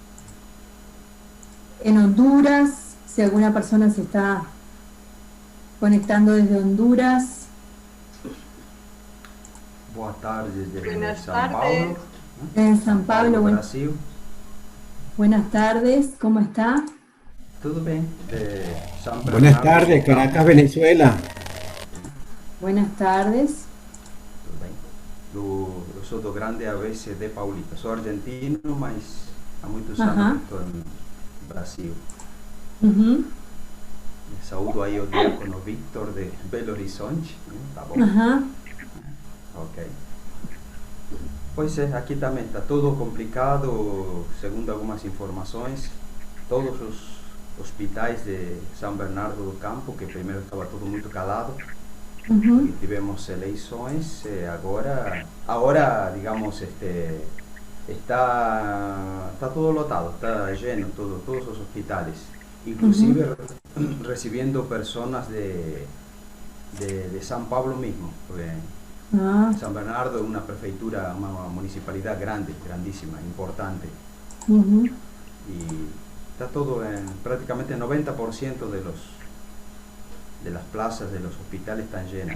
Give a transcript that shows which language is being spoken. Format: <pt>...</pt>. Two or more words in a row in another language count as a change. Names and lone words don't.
<es>En Honduras, si alguna persona se está conectando desde Honduras.</es> <pt>Boa tarde, desde</pt> <es>Buenas</es> <pt>São</pt> <es>tardes.</es> <pt>Paulo.</pt> <es>En San Pablo, Brasil. Buenas tardes, ¿cómo está?</es> <pt>Tudo bem? São Bernardo.</pt> <es>Buenas tardes, Caracas, Venezuela. Buenas tardes.</es> <pt>Tudo bem? Eu sou do grande ABCD Paulista. Sou argentino, mas há muitos anos que estou no Brasil. Saúdo aí o diácono Víctor de Belo Horizonte. Tá bom? Ok. Pois é, aqui também está tudo complicado, segundo algumas informações. Todos os hospitais de São Bernardo do Campo, que primeiro estava tudo muito calado, e tivemos eleições, agora digamos, está todo lotado, está lleno todos os hospitais, inclusive</pt> <es>recibiendo personas de São Paulo mismo, porque San Bernardo es una prefeitura, una municipalidad grande, grandísima, importante. Y está todo en prácticamente 90% de las plazas de los hospitales están llenas.</es>